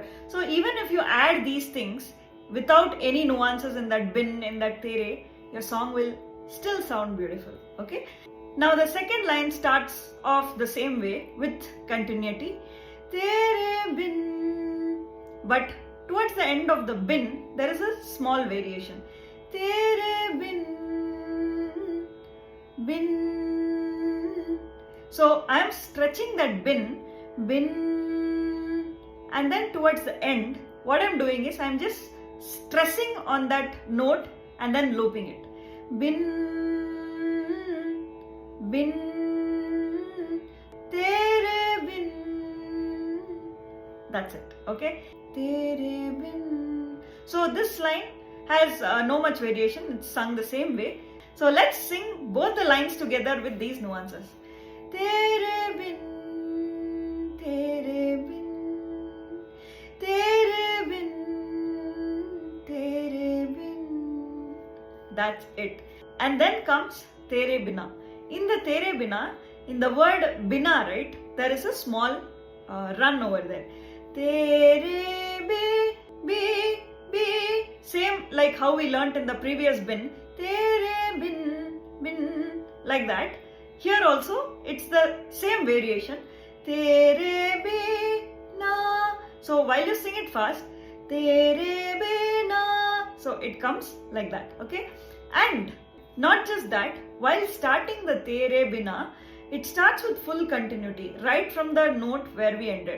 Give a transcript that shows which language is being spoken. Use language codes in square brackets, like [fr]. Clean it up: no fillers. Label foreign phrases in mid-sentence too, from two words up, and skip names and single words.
[en] So even if you add these things without any nuances in that bin, in that tere, your song will still sound beautiful. Okay. Now the second line starts off the same way with continuity. [hi] तेरे बिन. [en] But towards the end of the bin, there is a small variation. [hi] तेरे बिन, बिन. [en] So I am stretching that bin, bin, and then towards the end, what I am doing is I am just stressing on that note and then looping it. [hi] बिन, बिन, तेरे बिन. [en] That's it. Okay. [hi] तेरे बिन. [en] So this line has no much variation. It's sung the same way. So let's sing both the lines together with these nuances. [hi] तेरे बिन, तेरे बिन, तेरे बिन, तेरे बिन. [en] That's it. And then comes [hi] तेरे बिना. [en] In the [hi] तेरे बिना, [en] in the word bina, right, there is a small run over there. [hi] तेरे बि, [en] same like how we learnt in the previous bin. [hi] तेरे बिन, बिन, [en] like that. Here also it's the same variation. [hi] तेरे बिना. [en] So while you sing it fast, [hi] तेरे बिना. [en] So it comes like that. Okay. And not just that, while starting the [hi] तेरे बिना, [en] it starts with full continuity right from the note where we ended.